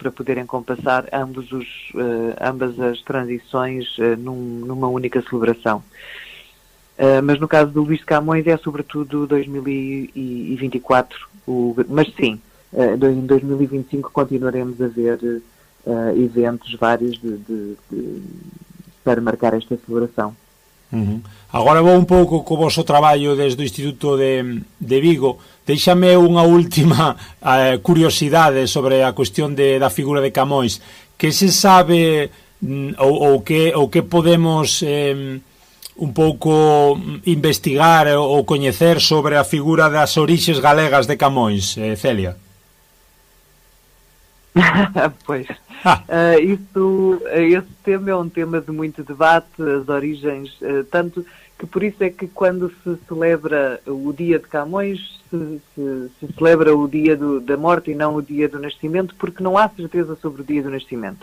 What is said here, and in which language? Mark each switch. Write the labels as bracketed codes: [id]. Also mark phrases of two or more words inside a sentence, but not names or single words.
[pt] Para poderem compassar ambas as transições numa única celebração. Mas no caso do Luís de Camões é sobretudo 2024, mas sim, em 2025 continuaremos a ver eventos vários para marcar esta celebração. [gl] Agora vou un pouco co vosso traballo desde o Instituto de Vigo. Deixame unha última curiosidade sobre a cuestión da figura de Camões. Que se sabe ou que podemos un pouco investigar ou coñecer sobre a figura das orixes galegas de Camões, Celia? [pt] Pois, esse tema é um tema de muito debate, as origens, tanto que por isso é que quando se celebra o dia de Camões, se celebra o dia da morte e não o dia do nascimento, porque não há certeza sobre o dia do nascimento.